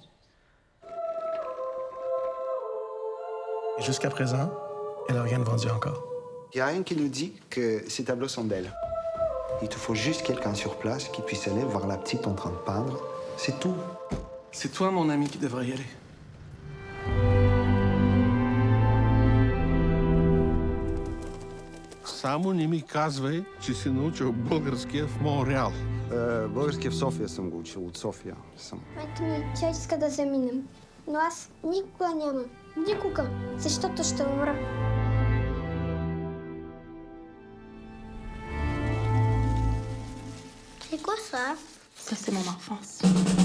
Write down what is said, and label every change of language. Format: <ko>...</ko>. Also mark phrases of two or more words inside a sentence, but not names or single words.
<fr>Et jusqu'à présent, elle n'a rien vendu encore. Il n'y a rien qui nous dit que ces tableaux sont d'elle. Il te faut juste quelqu'un sur place qui puisse aller voir la petite en train de peindre. C'est tout. C'est toi, mon ami, qui devrais y aller.</fr> <bg>Само не ми казвай, че си научил българския в Монреал. Български в София съм го учил, от София съм. Майка ми, тя иска да заминем. Но аз никога няма. Никога. Защото ще умра.</bg> <fr>C'est quoi ça? Ça, c'est mon enfance.</fr>